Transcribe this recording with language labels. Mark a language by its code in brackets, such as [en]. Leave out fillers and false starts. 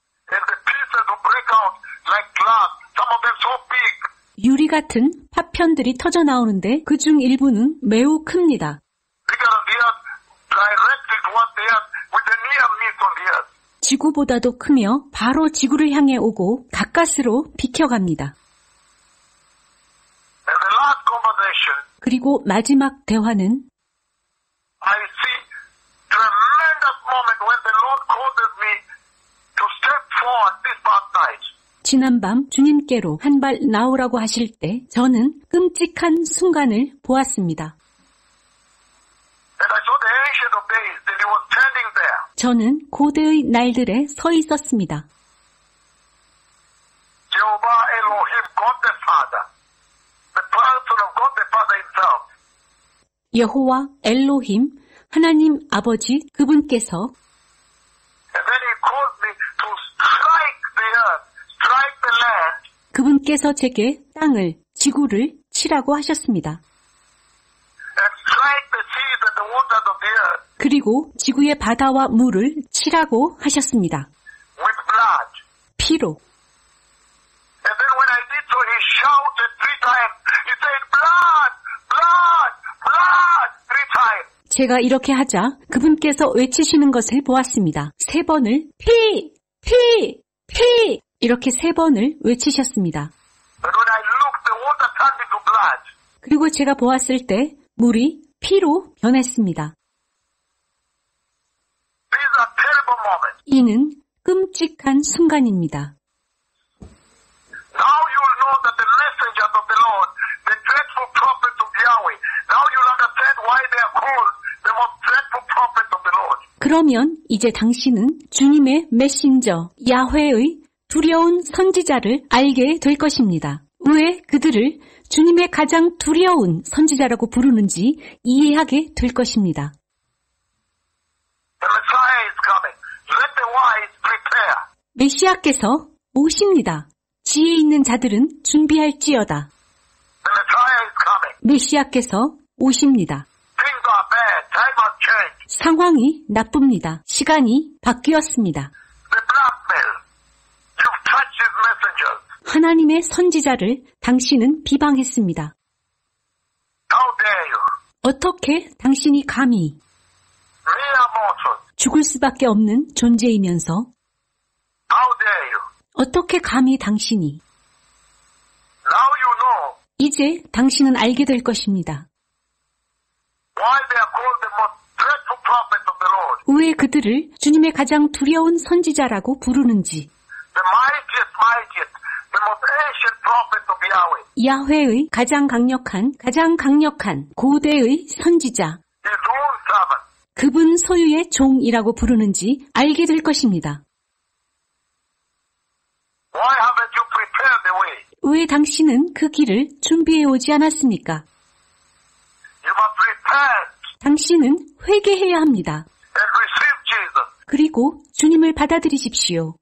[en] And the pieces will break out like glass, some of them so big. [ko] 유리 같은 파편들이 터져 나오는데 그중 일부는 매우 큽니다. [en] Bigger than the earth, directly towards the earth, with the near miss on the earth. [ko] 지구보다도 크며 바로 지구를 향해 오고 가까스로 비켜갑니다. [en] And the last conversation, [ko] 그리고 마지막 대화는 [en] I see tremendous moment when the Lord causes me to step forward this past night. [ko] 지난밤 주님께로 한 발 나오라고 하실 때 저는 끔찍한 순간을 보았습니다. [en] And I saw the Ancient of Days, and he was standing there. [ko] 저는 고대의 날들에 서 있었습니다. [en] Jehovah Elohim, God the Father, the person of God the Father himself. [ko] 여호와 엘로힘 하나님 아버지 그분께서 [en] And then he caused me to strike the earth, strike the land, [ko] 그분께서 제게 땅을 지구를 치라고 하셨습니다. [en] and strike the seas and the waters of the earth [ko] 그리고 지구의 바다와 물을 치라고 하셨습니다. [en] with blood. [ko] 피로. [en] And then when I did so, he shouted 3 times. He said, blood, blood, blood, 3 times. [ko] 제가 이렇게 하자 그분께서 외치시는 것을 보았습니다. 3번을 피, 피, 피 이렇게 3번을 외치셨습니다. [en] But when I looked, the water turned into blood. [ko] 그리고 제가 보았을 때 물이 피로 변했습니다. [en] These are terrible moments. [ko] 이는 끔찍한 순간입니다. [en] Now you will know that the messengers of the Lord, the dreadful prophets of Yahweh, now you'll understand why they are called the most dreadful prophets of the Lord. [ko] 그러면 이제 당신은 주님의 메신저 야훼의 두려운 선지자를 알게 될 것입니다. 왜 그들을 주님의 가장 두려운 선지자라고 부르는지 이해하게 될 것입니다. [en] The Messiah is coming. Let the wise prepare. [ko] 메시아께서 오십니다. 지혜 있는 자들은 준비할지어다. [en] The Messiah is coming. [ko] 메시아께서 오십니다. [en] Things are bad. Time has changed. [ko] 상황이 나쁩니다. 시간이 바뀌었습니다. [en] The blackmail. You've touched his messengers. [ko] 하나님의 선지자를 당신은 비방했습니다. [en] How dare you? [ko] 어떻게 당신이 감히 [en] Mere mortal. [ko] 죽을 수밖에 없는 존재이면서 [en] How dare you? [ko] 어떻게 감히 당신이 [en] Now you know [ko] 이제 당신은 알게 될 것입니다. [en] why they are called the most dreadful prophets of the Lord. [ko] 왜 그들을 주님의 가장 두려운 선지자라고 부르는지 [en] The mightiest, the most ancient prophets of Yahweh. [ko] 야훼의 가장 강력한 고대의 선지자 [en] His own servant. [ko] 그분 소유의 종이라고 부르는지 알게 될 것입니다. [en] Why haven't you prepared the way? [ko] 왜 당신은 그 길을 준비해 오지 않았습니까? [en] You must repent [ko] 당신은 회개해야 합니다. [en] and receive Jesus [ko] 그리고 주님을 받아들이십시오.